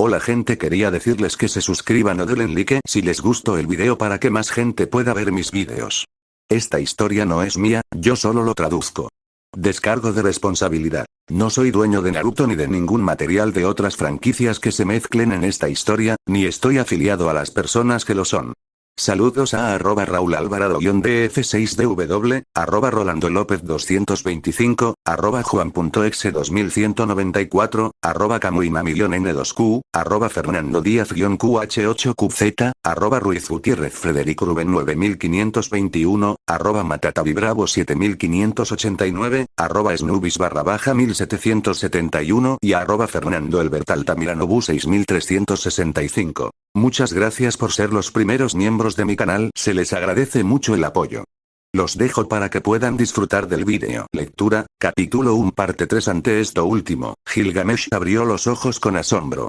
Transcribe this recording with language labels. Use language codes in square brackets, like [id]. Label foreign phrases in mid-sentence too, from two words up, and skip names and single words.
[es] Hola gente, quería decirles que se suscriban o denle like si les gustó el video para que más gente pueda ver mis videos. Esta historia no es mía, yo solo lo traduzco. Descargo de responsabilidad. No soy dueño de Naruto ni de ningún material de otras franquicias que se mezclen en esta historia, ni estoy afiliado a las personas que lo son. Saludos a @RaulAlvarado-DF6DW, @RolandoLópez225, @Juan.exe2194, @CamuimaMillonN2Q, @FernandoDíaz-QH8QZ, @RuizGutiérrezFrederico-Rubén 9521, @MatataviBravo 7589, @Snubis_1771 y @FernandoElbertAltamiranobu 6365. Muchas gracias por ser los primeros miembros de mi canal, se les agradece mucho el apoyo. Los dejo para que puedan disfrutar del vídeo. Lectura, capítulo 1 parte 3. Ante esto último, Gilgamesh abrió los ojos con asombro.